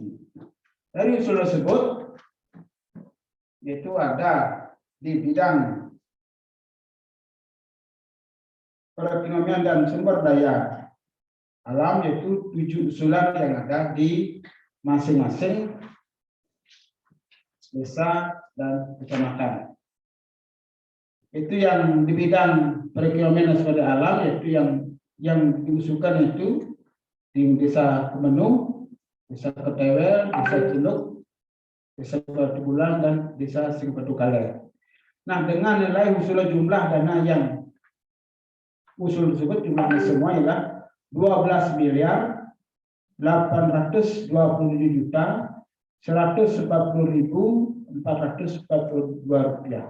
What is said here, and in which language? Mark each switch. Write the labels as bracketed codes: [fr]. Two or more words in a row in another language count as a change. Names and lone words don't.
[id] Dari usul tersebut, yaitu ada di bidang perekonomian dan sumber daya alam, yaitu 7 usulan yang ada di masing-masing desa dan kecamatan. Itu yang di bidang perekonomian dan sumber daya alam, yaitu yang diusulkan itu di Desa Kemenung, Desa Ketewel, Desa Ciluk, Desa Batu Bulan, dan Desa Singpatu Kaler. Nah, dengan nilai usulan jumlah dana yang usul tersebut jumlahnya semua ialah 12 miliar 827 juta 140.442 rupiah.